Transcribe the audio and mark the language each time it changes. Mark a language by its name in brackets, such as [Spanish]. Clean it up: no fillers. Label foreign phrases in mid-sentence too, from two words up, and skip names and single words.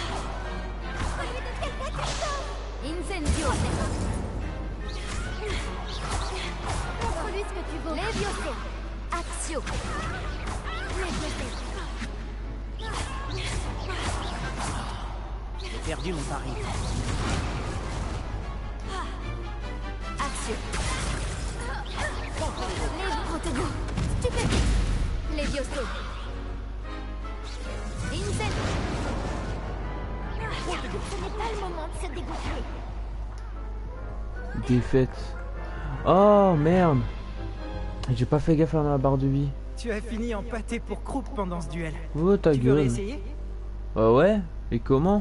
[French] Incendio. Montre-lui ce que tu vaux. Levioso. Axio. J'ai perdu mon pari. Axio. Protego. Stupéfiant. Levioso. Incendio. Ce n'est pas le moment de se dégoûter. Défaite. Oh merde. J'ai pas fait gaffe à ma barre de vie. Tu as fini en pâté pour croupe pendant ce duel. Oh ta Tu veux gueule. réessayer? Ah ouais? Et comment?